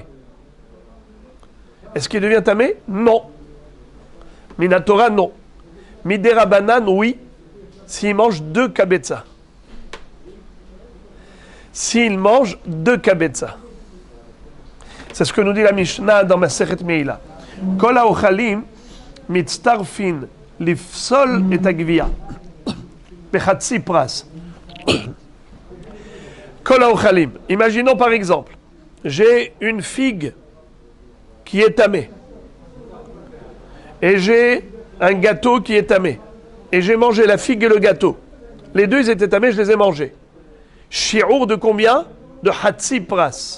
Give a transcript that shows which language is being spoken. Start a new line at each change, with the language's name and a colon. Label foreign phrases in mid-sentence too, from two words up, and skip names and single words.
French: Est-ce qu'il devient tamé? Non. Minatora, non. Miderabanan, oui, s'il mange 2 kabetza. S'il mange 2 kabetza. C'est ce que nous dit la Mishnah dans Masechet Meila.
Hebrew: כל האוכלים מצטרפין לפסול את הגויה. בחצי פרס. כל האוכלים.
French: Imaginons par exemple, j'ai une figue qui est tamée. et j'ai un gâteau qui est tamé. Et j'ai mangé la figue et le gâteau. Les deux, ils étaient tamés, je les ai mangés. Shi'our de combien? De
Hebrew: חצי פרס.